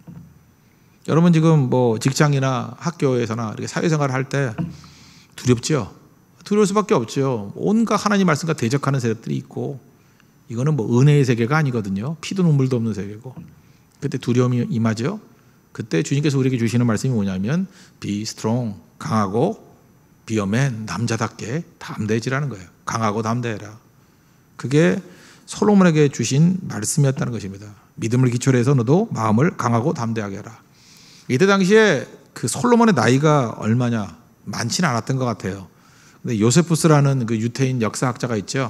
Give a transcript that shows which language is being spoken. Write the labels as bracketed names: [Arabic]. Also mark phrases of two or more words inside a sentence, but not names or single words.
[Korean] 여러분 지금 뭐 직장이나 학교에서나 이렇게 사회생활을 할 때 두렵죠? 두려울 수밖에 없죠. 온갖 하나님 말씀과 대적하는 세력들이 있고, 이거는 뭐 은혜의 세계가 아니거든요. 피도 눈물도 없는 세계고. 그때 두려움이 임하죠. 그때 주님께서 우리에게 주시는 말씀이 뭐냐면 [English] be strong, 강하고 be a man, [Korean] 남자답게 담대해지라는 거예요. 강하고 담대해라. 그게 솔로몬에게 주신 말씀이었다는 것입니다. 믿음을 기초로 해서 너도 마음을 강하고 담대하게 해라. 이때 당시에 솔로몬의 나이가 얼마냐? 많지는 않았던 것 같아요. 근데 요세푸스라는 유태인 역사학자가 있죠.